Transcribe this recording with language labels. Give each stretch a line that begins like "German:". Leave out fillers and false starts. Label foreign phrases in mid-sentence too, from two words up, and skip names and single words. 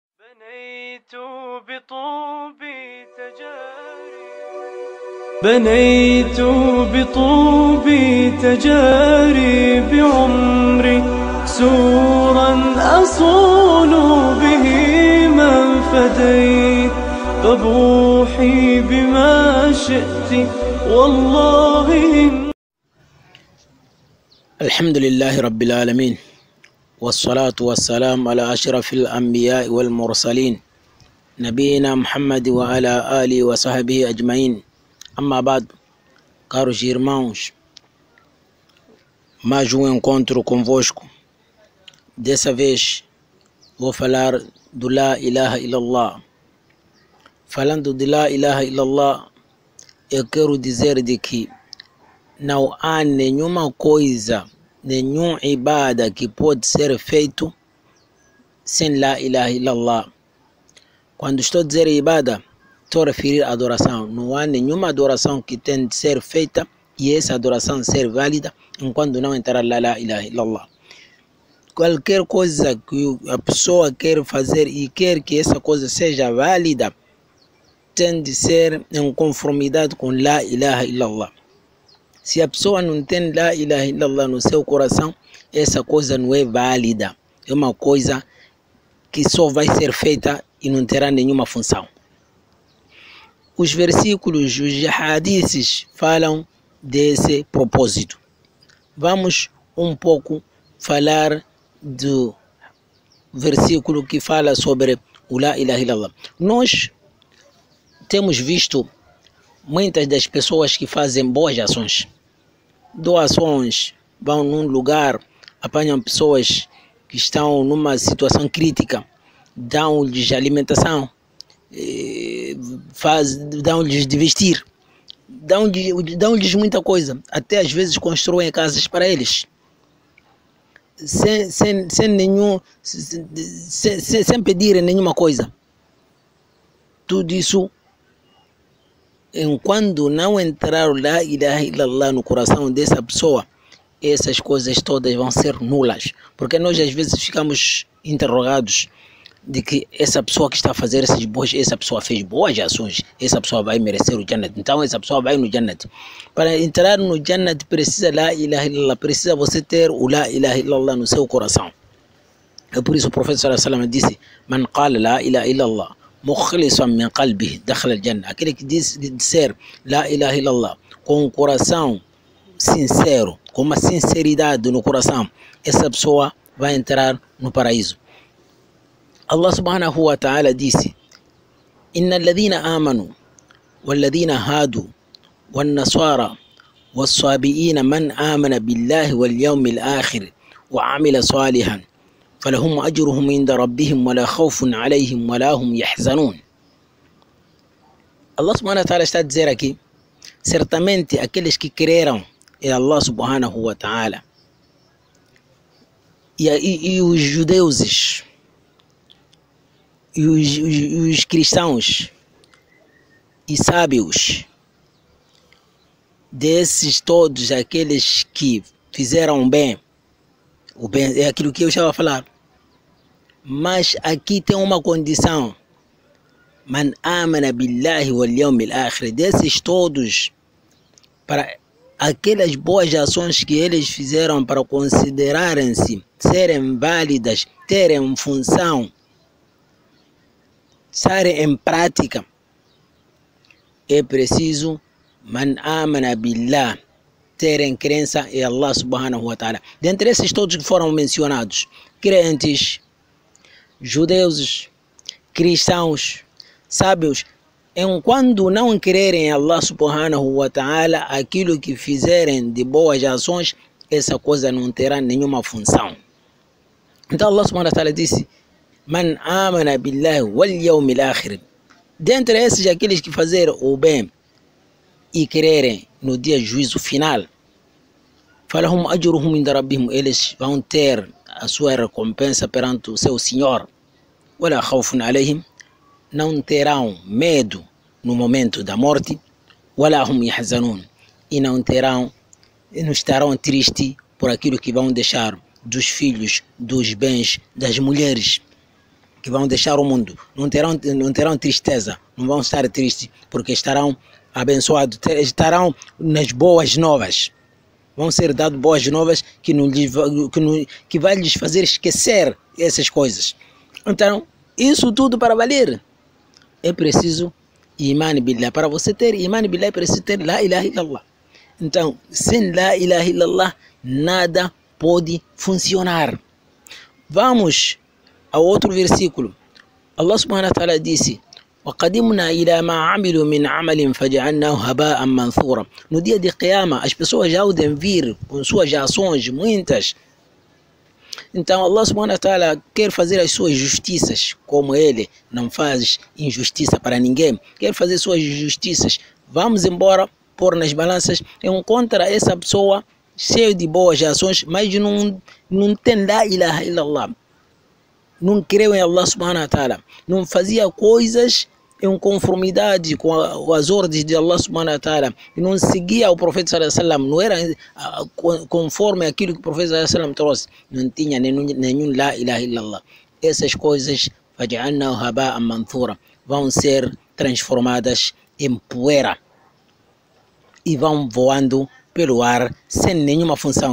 Arabic: بنيت بطوبي تجاري بعمري سورا أصون به من فديت فبوحي بما شئت والله. الحمد لله رب العالمين والصلاة والسلام على أشرف الأنبياء والمرسلين نبينا محمد وعلى آله وصحبه أجمعين. أما بعد,
Portuguese: caros irmãos, mais um encontro convosco. Dessa vez vou falar do
Arabic: لا إله إلا الله.
Portuguese: Falando de
Arabic: لا إله إلا الله,
Portuguese: eu quero dizer de que não há nenhuma coisa, nenhum ibada que pode ser feito sem
Arabic: لا إله إلا الله.
Portuguese: Quando estou a dizer ibada, estou a referir à adoração. Não há nenhuma adoração que tem de ser feita e essa adoração ser válida enquanto não entrar lá
Arabic: لا إله إلا الله.
Portuguese: Qualquer coisa que a pessoa quer fazer e quer que essa coisa seja válida tem de ser em conformidade com
Arabic: لا إله إلا الله.
Portuguese: Se a pessoa não tem
Arabic: لا إله إلا الله
Portuguese: no seu coração, essa coisa não é válida. É uma coisa que só vai ser feita e não terá nenhuma função. Os versículos, os hadiths falam desse propósito. Vamos um pouco falar do versículo que fala sobre o
Arabic: لا إله إلا الله.
Portuguese: Nós temos visto muitas das pessoas que fazem boas ações, doações, vão num lugar, apanham pessoas que estão numa situação crítica, dão-lhes alimentação, dão-lhes de vestir, dão-lhes muita coisa, até às vezes constroem casas para eles, sem pedirem nenhuma coisa. Tudo isso, enquanto não entrar
Arabic: لا إله إلا الله
Portuguese: no coração dessa pessoa, essas coisas todas vão ser nulas, porque nós às vezes ficamos interrogados de que essa pessoa que está a fazer essa pessoa fez boas ações, essa pessoa vai merecer o Jannat, então essa pessoa vai no Jannat. Para entrar no Jannat precisa
Arabic: لا إله إلا الله,
Portuguese: precisa você ter o
Arabic: لا إله إلا الله
Portuguese: no seu coração. É por isso o profeta
Arabic: صلى الله عليه وسلم disse: من قال لا إله إلا الله مخلصا من قلبه دخل الجنة.
Portuguese: Aquele que disser
Arabic: لا إله إلا الله
Portuguese: com o coração sincero, com uma sinceridade no coração, essa pessoa vai entrar no paraíso.
Arabic: الله سبحانه وتعالى disse: إن الذين آمنوا والذين هادوا والنصارى والصابئين من آمن بالله واليوم الآخر وعمل صالحا فلهم أجرهم عند ربهم ولا خوف عليهم ولا هم يحزنون. الله سبحانه وتعالى
Portuguese: está a dizer aqui, certamente aqueles que creram em
Arabic: الله سبحانه وتعالى
Portuguese: e os judeus e os cristãos e sábios, desses todos aqueles que fizeram bem, o bem é aquilo que eu estava a falar, mas aqui tem uma condição:
Arabic: من آمن بالله واليوم الآخر.
Portuguese: Desses todos, para aquelas boas ações que eles fizeram para considerarem-se serem válidas, terem função, estarem em prática, é preciso
Arabic: من آمن بالله,
Portuguese: terem crença em
Arabic: الله سبحانه وتعالى.
Portuguese: Dentre esses todos que foram mencionados, crentes, judeus, cristãos, sábios, enquanto não crerem em
Arabic: الله سبحانه وتعالى,
Portuguese: aquilo que fizerem de boas ações, essa coisa não terá nenhuma função.
Arabic: Então الله سبحانه وتعالى disse: من آمن بالله واليوم الآخر.
Portuguese: Dentre esses, aqueles que fizeram o bem e crerem no dia de juízo final,
Arabic: فلهم أجرهم عند ربهم,
Portuguese: eles vão ter a sua recompensa perante o seu Senhor.
Arabic: ولا خوف عليهم,
Portuguese: não terão medo no momento da morte.
Arabic: ولا هم يحزنون,
Portuguese: e não estarão tristes por aquilo que vão deixar dos filhos, dos bens, das mulheres. que vão deixar o mundo. Não terão tristeza, não vão estar tristes, porque estarão abençoados, estarão nas boas novas. Vão ser dadas boas novas que vai lhes fazer esquecer essas coisas. Então, isso tudo para valer, é preciso
Arabic: إيمان بالله.
Portuguese: Para você ter
Arabic: إيمان بالله,
Portuguese: é preciso ter
Arabic: لا إله إلا الله.
Portuguese: Então, sem
Arabic: لا إله إلا الله,
Portuguese: nada pode funcionar. Vamos ao outro versículo.
Arabic: الله سبحانه وتعالى
Portuguese: disse: وَقَدِمْنَا إِلَى مَا عَمِلُوا مِنْ عَمَلٍ فَجَعَلْنَاهُ هَبَاءً مَنْثُورًا. No dia de Qiyamah, as pessoas já podem vir com suas ações, muitas. Então
Arabic: الله سبحانه وتعالى
Portuguese: quer fazer as suas justiças, como Ele não faz injustiça para ninguém. Quer fazer suas justiças. Vamos embora, pôr nas balanças, encontra essa pessoa cheia de boas ações, mas não tem
Arabic: لا إله إلا الله.
Portuguese: Não creu em
Arabic: الله سبحانه وتعالى.
Portuguese: Não fazia coisas em conformidade com as ordens de
Arabic: الله سبحانه وتعالى.
Portuguese: Não seguia o profeta
Arabic: صلى الله عليه وسلم.
Portuguese: Não era conforme aquilo que o profeta
Arabic: صلى الله عليه وسلم
Portuguese: trouxe. Não tinha nenhum
Arabic: لا إله إلا الله.
Portuguese: Essas coisas
Arabic: فَجَعَلْنَاهُ هَبَاءً مَنْثُورًا
Portuguese: vão ser transformadas em poeira e vão voando pelo ar sem nenhuma função.